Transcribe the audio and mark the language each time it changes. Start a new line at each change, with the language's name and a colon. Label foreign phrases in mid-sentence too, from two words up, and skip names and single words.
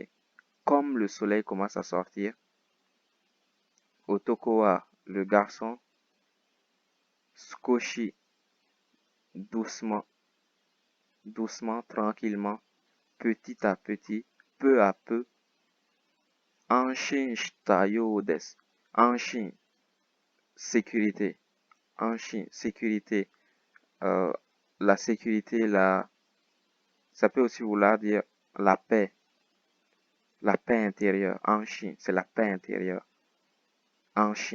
French: Comme le soleil commence à sortir. Otokowa, le garçon. Skoshi, doucement. Doucement, tranquillement. Petit à petit. Peu à peu.
Japanese: 安心したよです.
French: Anshin, sécurité. Anshin, sécurité. La sécurité, ça peut aussi vouloir dire la paix. La paix intérieure. Anshin, c'est la paix intérieure. Anshin.